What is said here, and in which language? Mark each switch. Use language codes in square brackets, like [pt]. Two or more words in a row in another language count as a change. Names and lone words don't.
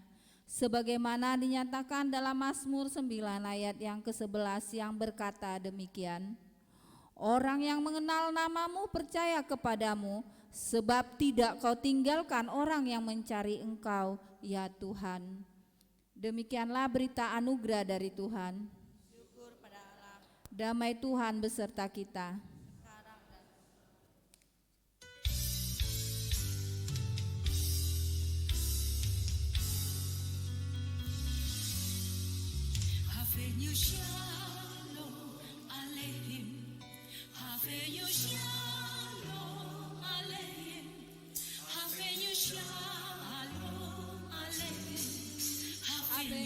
[id] Sebagaimana dinyatakan dalam Mazmur 9 ayat yang ke-11 yang berkata demikian, orang yang mengenal namamu percaya kepadamu, sebab tidak kau tinggalkan orang yang mencari engkau, ya Tuhan. Demikianlah berita anugerah dari Tuhan. Damai Tuhan beserta kita. [he] הבאנו שלום עליכם, הבאנו שלום עליכם, הבאנו שלום עליכם, הבאנו